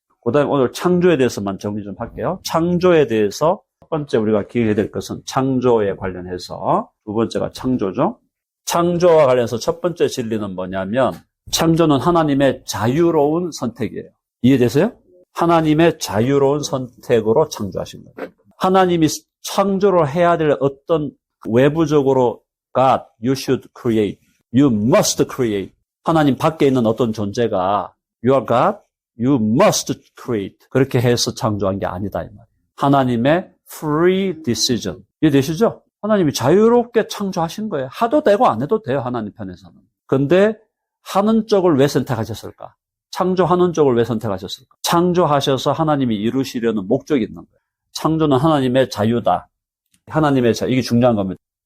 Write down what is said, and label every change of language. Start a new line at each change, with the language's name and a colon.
Korean: 그 다음에 오늘 창조에 대해서만 정리 좀 할게요. 창조에 대해서 첫 번째 우리가 기억해야 될 것은 창조에 관련해서 두 번째가 창조죠. 창조와 관련해서 첫 번째 진리는 뭐냐면 창조는 하나님의 자유로운 선택이에요. 이해되세요? 하나님의 자유로운 선택으로 창조하신 거예요. 하나님이 창조를 해야 될 어떤 외부적으로
English: God, you should create, you must create.
Korean: 하나님 밖에 있는 어떤 존재가
English: you are God, you must create.
Korean: 그렇게 해서 창조한 게 아니다 이 말이에요.
English: 하나님의 free decision.
Korean: 이해되시죠? 하나님이 자유롭게 창조하신 거예요. 하도 되고 안 해도 돼요. 하나님 편에서는. 근데 하는 쪽을 왜 선택하셨을까? 창조하는 쪽을 왜 선택하셨을까? 창조하셔서 하나님이 이루시려는 목적이 있는 거예요. 창조는 하나님의 자유다. 하나님의 자유. 이게 중요한 겁니다.